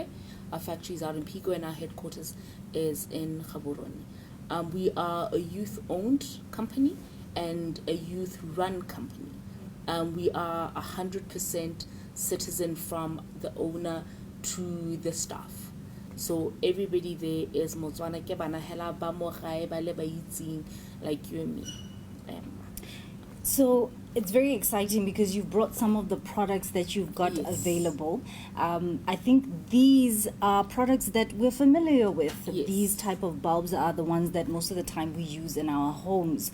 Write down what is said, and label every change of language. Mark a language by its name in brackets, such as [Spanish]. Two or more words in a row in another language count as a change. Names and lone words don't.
[English] Our factory is out in Pique, and our headquarters is in Gaborone. We are a youth-owned company and a youth-run company. We are 100% citizen from the owner to the staff. So everybody there is Motswana [Tswana] ke bana hela ba mo gae ba le ba itseng [English] like you and me. So it's very exciting because you've brought some of the products that you've got available. I think these are products that we're familiar with. Yes. These type of bulbs are the ones that most of the time we use in our homes.